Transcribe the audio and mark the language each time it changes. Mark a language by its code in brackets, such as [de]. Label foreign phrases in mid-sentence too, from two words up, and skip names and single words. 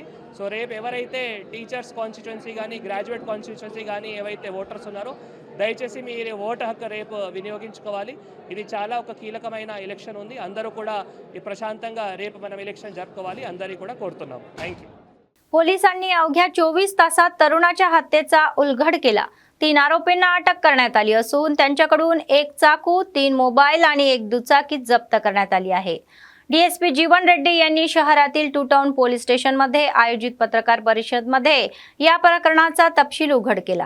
[te] సో రేపు ఎవరైతే టీచర్స్ కాన్స్టిట్యున్సీ కానీ గ్రాడ్యుయేట్ కాన్స్టిట్యున్సీ కానీ ఏవైతే ఓటర్స్ ఉన్నారో దయచేసి మీరు ఓటు హక్కు రేపు వినియోగించుకోవాలి. ఇది చాలా ఒక కీలకమైన ఎలక్షన్ ఉంది. అందరూ కూడా ఈ प्रशांतंगा రేపు మనం ఎలక్షన్ జరుపుకోవాలి అందరికీ కూడా కోరుతున్నాం. థ్యాంక్ యూ. [mr] पोलिसांनी अवघ्या 24 तासात तरुणाच्या हत्येचा उलगड केला. 3 आरोपींना अटक करण्यात आली असून त्यांच्याकडून 1 चाकू, 3 मोबाईल आणि 1 दुचाकी जप्त करण्यात आली आहे. डीएसपी जीवन रेड्डी यांनी शहरातील 2 टाउन पोलीस स्टेशनमध्ये आयोजित पत्रकार परिषदेमध्ये या प्रकरणाचा तपशील उघड केला.